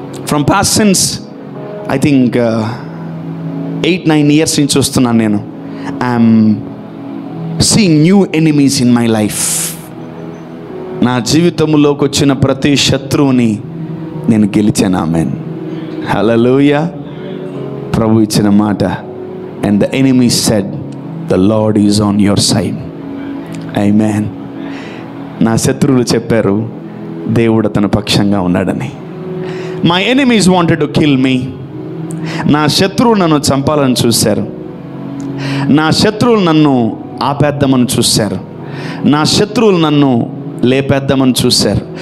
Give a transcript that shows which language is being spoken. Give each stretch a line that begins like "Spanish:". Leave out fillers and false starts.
English: From past since I think 8-9 years
Telugu: నుంచి చూస్తున్నాను నేను.
English: I'm seeing new enemies in my life.
Telugu: నా జీవితంలోకి వచ్చిన ప్రతి శత్రువుని నేను గెలిచాను. ఆమెన్. హల్లెలూయా. ప్రభు ఇచ్చిన మాట.
English: And the enemy said, the Lord is on your side. Amen.
Telugu: నా శత్రువులు చెప్పారు, దేవుడు తన పక్షంగా ఉన్నాడని.
English: My enemies wanted to kill me.
Telugu: నా శత్రువులు నన్ను చంపాలని చూశారు. నా శత్రువులు నన్ను ఆపేద్దామని చూశారు. నా శత్రువులు నన్ను లేపేద్దామని చూశారు.